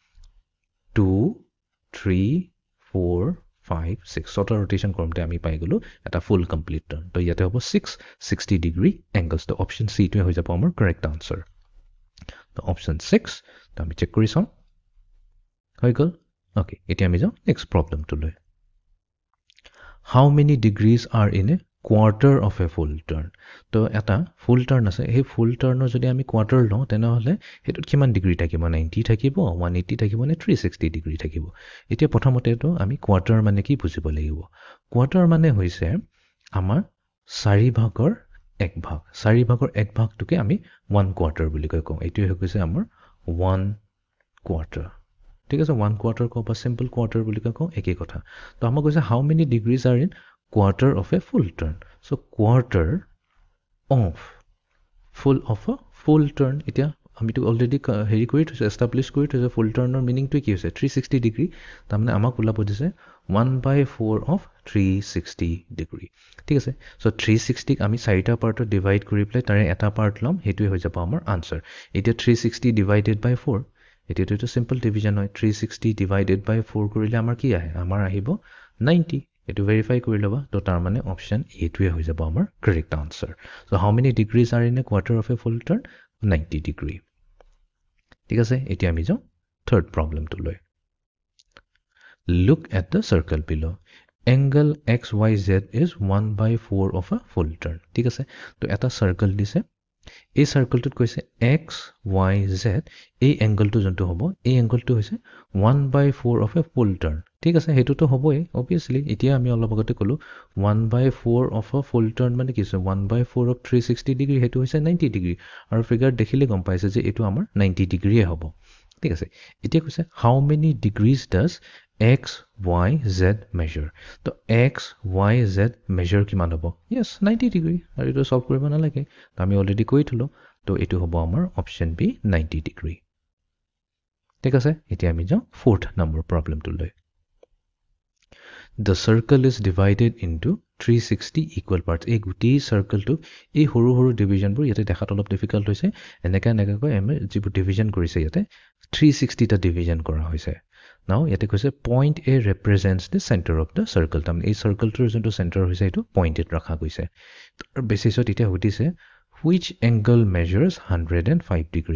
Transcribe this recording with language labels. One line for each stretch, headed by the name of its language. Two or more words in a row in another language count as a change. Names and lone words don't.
Assamese: 2 3 4 5 6 ছটা rotation কৰমতে আমি পাই গলো এটা
English: full complete turn
Assamese: তো ইয়াতে হ'ব 660
English: degree angles
Assamese: তো অপচন সি টো হৈ যাব আমাৰ
English: correct answer
Assamese: তো অপচন 6 তো আমি চেক কৰি চাম হৈ গল ওকে এতিয়া আমি যাও
English: next problem
Assamese: টো লৈ
English: how many degrees are in a quarter of a full turn
Assamese: তো এটা
English: full turn
Assamese: আছে এই ফুল টাৰ্নৰ যদি আমি কোৱাৰ্টাৰ লওঁ তেনে হলে হেতুত কিমান ডিগ্ৰী থাকিব 90 থাকিব 180 থাকিব নে 360 ডিগ্ৰী থাকিব এতিয়া প্ৰথমতে তো আমি কোৱাৰ্টাৰ মানে কি বুজিব লাগিব কোৱাৰ্টাৰ মানে হৈছে আমাৰ 4 ভাগৰ 1 ভাগ 4 ভাগৰ 1 ভাগটোকে আমি 1 কোৱাৰ্টাৰ বুলি কওঁ এটো হৈ গৈছে আমাৰ 1 কোৱাৰ্টাৰ ঠিক আছে 1 কোৱাৰ্টাৰ কো বা
English: simple quarter
Assamese: বুলি কওঁ একে কথা তো আমাক কৈছে
English: how many degrees are in quarter of a full turn so quarter of a full turn
Assamese: এতিয়া আমি তো অলৰেডি হেৰি কৰি থৈছে এস্টাবলিশ কৰি থৈছে ফুল টাৰ্নৰ মিনিং টো কি হৈছে 360 ডিগ্ৰী তাৰ মানে আমাক ওলাব দিছে
English: 1/4 of 360 degree.
Assamese: ঠিক আছে, so 360 আমি 4টা পাৰ্টত ডিভাইড কৰি পেলাই তাৰে এটা পাৰ্ট ল'ম, সেইটোৱে হৈ যাব আমাৰ আনসাৰ। এতিয়া 360
English: divided by
Assamese: 4, এতিয়াতো এইটো
English: simple division
Assamese: হয়। 360
English: divided by
Assamese: 4 কৰিলে আমাৰ কি আহে? আমাৰ আহিব 90। এইটো ভেৰিফাই কৰি ল'বা। তো তাৰ মানে অপশ্যন এইটোৱে হৈ যাব আমাৰ
English: correct answer. So how many degrees are in a quarter of a full turn?
Assamese: 90 ডিগ্ৰী। ঠিক আছে, এতিয়া আমি যাওঁ থাৰ্ড প্ৰব্লেমটোলৈ।
English: Look at the circle below. Angle XYZ is 1/4 of a full turn.
Assamese: ঠিক আছে, তো এটা সাৰ্কেল দিছে। এই সাৰ্কেলটোত কৈছে XYZ, এই এংগলটো যোনটো হ'ব, এই এংগলটো হৈছে
English: 1/4 of a full turn.
Assamese: ঠিক আছে, সেইটোতো হ'বই অবভিয়াছলি। এতিয়া আমি অলপ আগতে ক'লোঁ
English: 1/4 of a full turn
Assamese: মানে কি হৈছে?
English: 1/4 of 360 degree,
Assamese: সেইটো হৈছে 90 ডিগ্ৰী। আৰু ফিগাৰ দেখিলে গম পাইছে যে এইটো আমাৰ 90 ডিগ্ৰীয়ে হ'ব। ঠিক আছে, এতিয়া কৈছে
English: How many degrees does XYZ measure?
Assamese: তো XYZ measure কিমান হ'ব? Yes, 90 ডিগ্ৰী। আৰু এইটো সলভ কৰিব নালাগে, তো আমি অলৰেডি কৈ থলো। তো এইটো হ'ব আমাৰ
English: option B
Assamese: 90 ডিগ্ৰী। ঠিক আছে, এতিয়া আমি যাওঁ
English: fourth number
Assamese: প্ৰব্লেমটোলৈ।
English: The circle is divided into 360 equal parts.
Assamese: এই গোটেই চাৰ্কেলটো এই সৰু সৰু ডিভিজনবোৰ ইয়াতে দেখাত অলপ ডিফিকাল্ট হৈছে। এনেকৈ আমি যিবোৰ ডিভিজন কৰিছে ইয়াতে 360টা ডিভিজন কৰা হৈছে।
English: নাও
Assamese: ইয়াতে কৈছে
English: point A represents the centre of the circle.
Assamese: তাৰমানে এই চাৰ্কেলটোৰ যোনটো চেণ্টাৰ হৈছে এইটো পইণ্ট এত ৰখা গৈছে। তাৰ বেচিছত এতিয়া সুধিছে
English: which angle measures 105 degree.